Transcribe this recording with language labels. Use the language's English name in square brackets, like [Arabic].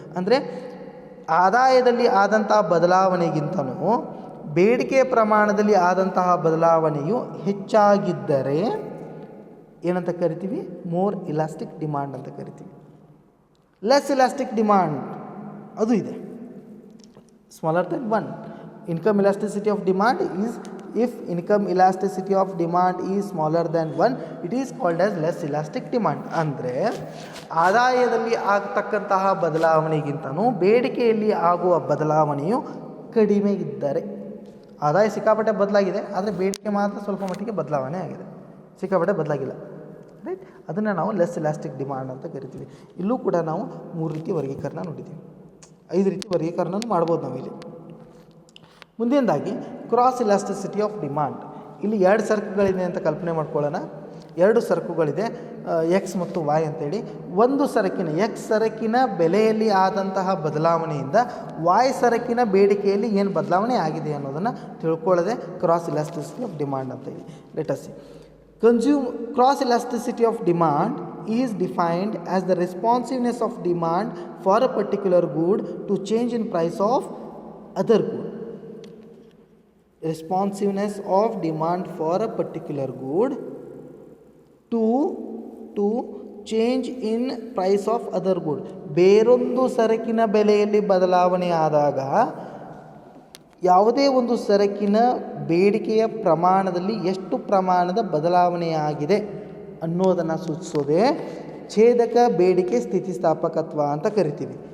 [Kannada] ಅಂದರೆ ಆದಾಯದಲ್ಲಿ ಆದಂತಹ ಬದಲಾವಣೆಗಿಂತಲೂ ಬೇಡಿಕೆಯ ಪ್ರಮಾಣದಲ್ಲಿ ಆದಂತಹ ಬದಲಾವಣೆಯು ಹೆಚ್ಚಾಗಿದ್ದರೆ ಏನಂತ ಕರಿತೀವಿ, ಮೋರ್ ಇಲಾಸ್ಟಿಕ್ ಡಿಮಾಂಡ್ ಅಂತ ಕರಿತೀವಿ. [English] less elastic demand [Kannada] ಅದು ಇದೆ, [English] Smaller than 1. Income elasticity of demand is, if income elasticity of demand is smaller than 1, it is called as less elastic demand. [Kannada] ಅಂದರೆ ಆದಾಯದಲ್ಲಿ ಆಗತಕ್ಕಂತಹ ಬದಲಾವಣೆಗಿಂತನೂ ಬೇಡಿಕೆಯಲ್ಲಿ ಆಗುವ ಬದಲಾವಣೆಯು ಕಡಿಮೆ ಇದ್ದರೆ, ಆದಾಯ ಸಿಕ್ಕಾಪಟ್ಟೆ ಬದಲಾಗಿದೆ ಆದರೆ ಬೇಡಿಕೆ ಮಾತ್ರ ಸ್ವಲ್ಪ ಮಟ್ಟಿಗೆ ಬದಲಾವಣೆ ಆಗಿದೆ, ಸಿಕ್ಕಾಪಟ್ಟೆ ಬದಲಾಗಿಲ್ಲ, ರೈಟ್. ಅದನ್ನು ನಾವು ಲೆಸ್ ಇಲಾಸ್ಟಿಕ್ ಡಿಮಾಂಡ್ ಅಂತ ಕರಿತೀವಿ. ಇಲ್ಲೂ ಕೂಡ ನಾವು 3 ರೀತಿ ವರ್ಗೀಕರಣ ನೋಡಿದ್ದೀವಿ, 5 ರೀತಿ ವರ್ಗೀಕರಣ ಮಾಡ್ಬೋದು ನಾವಿಲ್ಲಿ. ಮುಂದಿನದಾಗಿ ಕ್ರಾಸ್ ಇಲಾಸ್ಟಿಸಿಟಿ ಆಫ್ ಡಿಮಾಂಡ್. ಇಲ್ಲಿ 2 ಸರಕುಗಳಿದೆ ಅಂತ ಕಲ್ಪನೆ ಮಾಡ್ಕೊಳ್ಳೋಣ. 2 ಸರಕುಗಳಿದೆ, ಎಕ್ಸ್ ಮತ್ತು ವಾಯ್ ಅಂತೇಳಿ. ಒಂದು ಸರಕಿನ ಎಕ್ಸ್ ಸರಕಿನ ಬೆಲೆಯಲ್ಲಿ ಆದಂತಹ ಬದಲಾವಣೆಯಿಂದ ವಾಯ್ ಸರಕಿನ ಬೇಡಿಕೆಯಲ್ಲಿ ಏನು ಬದಲಾವಣೆ ಆಗಿದೆ ಅನ್ನೋದನ್ನು ತಿಳ್ಕೊಳ್ಳೋದೆ ಕ್ರಾಸ್ ಇಲಾಸ್ಟಿಸಿಟಿ ಆಫ್ ಡಿಮಾಂಡ್ ಅಂತೇಳಿ. [English] Let us see. Cross elasticity of demand is defined as the responsiveness of demand for a particular good to change in price of other good. Responsiveness of demand for a particular good to change in price of other good. [Kannada] ಬೇರೊಂದು ಸರಕಿನ ಬೆಲೆಯಲ್ಲಿ ಬದಲಾವಣೆ ಆದಾಗ ಯಾವುದೇ ಒಂದು ಸರಕಿನ ಬೇಡಿಕೆಯ ಪ್ರಮಾಣದಲ್ಲಿ ಎಷ್ಟು ಪ್ರಮಾಣದ ಬದಲಾವಣೆಯಾಗಿದೆ ಅನ್ನೋದನ್ನು ಸೂಚಿಸೋದೇ ಛೇದಕ ಬೇಡಿಕೆ ಸ್ಥಿತಿಸ್ಥಾಪಕತ್ವ ಅಂತ ಕರಿತೀವಿ.